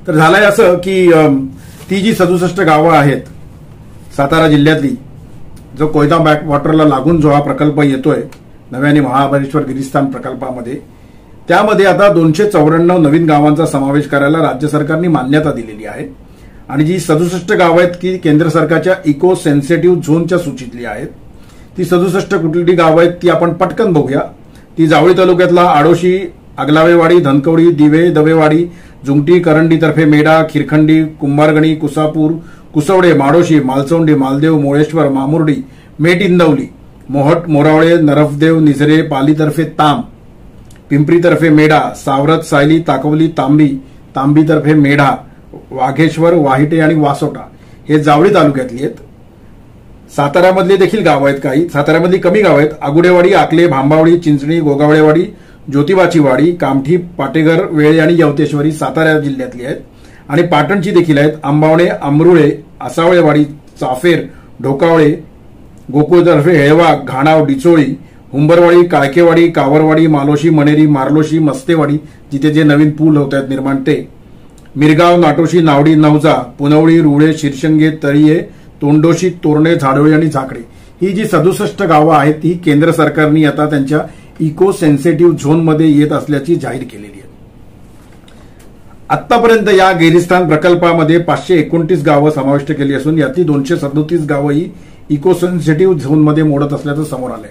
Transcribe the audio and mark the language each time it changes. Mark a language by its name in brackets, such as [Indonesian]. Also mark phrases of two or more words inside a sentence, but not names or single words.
[Marathi] तर झालंय असं की ती जी 67 गावं आहेत सातारा जिल्ह्यातली, जो कोयना बॅकवॉटरला लागून जो हा प्रकल्प येतोय नव्याने महाबळेश्वर गिरिस्थान प्रकल्पामध्ये, त्यामध्ये आता 294 नवीन गावांचा समावेश करायला राज्य सरकारने मान्यता दिलेली आहे। आणि जी 67 गावं आहेत की केंद्र सरकारच्या [English] eco sensitive [Marathi] झोनच्या सूचीतली आहेत। ती 67 कुठली गावं आहेत ती आपण पटकन बघूया। ती जावळी तालुक्यातला आडोशी, आगलावेवाडी, धनकवडी, दिवे, दवेवाडी, जुमटी, करंडी-तर्फे मेढा, खिरखंडी, कुंभारगणी, कुसापूर, कुसवडे, माडोशी, मालचौंडी, मालदेव, मोळेश्वर, मामुर्डी, मेट-इंदवली, मोहट, मोरावळे, नरफदेव, निझरे, पालीतर्फे ताम, पिंपरीतर्फे मेढा, सावरत, सायली, ताकवली, तांबीतर्फे मेढा, वाघेश्वर, वाहिटे आणि वासोटा हे जावळी तालुक्यातली आहेत। साताऱ्यामधले देखील गावं आहेत, काही साताऱ्यामधली कमी गावं आहेत। आगुडेवाडी, आकले, भांबावडी, चिंचणी, गोगावळेवाडी, ज्योतिबाची वाडी, कामठी, पाटेघर, वेळे आणि यवतेश्वरी सातारा जिल्ह्यातली आहेत। आणि पाटणची देखील आहेत। आंबावणे, अमरुळे, आसावळेवाडी, चाफेर, ढोकावळे, गोकुळतर्फे हेळवाग, घाणाव, डिचोळी, हुंबरवाडी, काळकेवाडी, कावरवाडी, मालोशी, मनेरी, मार्लोशी, मस्तेवाडी, जिथे जे नवीन पूल होत आहेत निर्माण ते, मिरगाव, नाटोशी, नावडी, नवजा, पुनवळी, रुळे, शिरशंगे, तळीये, तोंडोशी, तोरणे, झाडोळी आणि झाकडी ही जी 67 गावं आहेत ती केंद्र सरकारने आता त्यांच्या [English] eco sensitive [Marathi] झोनमध्ये येत असल्याची जाहीर केलेली आहे. आतापर्यंत या गिरिस्थान प्रकल्पामध्ये 529 गावं समाविष्ट केली असून यातली 237 गावं ही [English] eco sensitive [Marathi] झोनमध्ये मोडत असल्याचं समोर आलंय.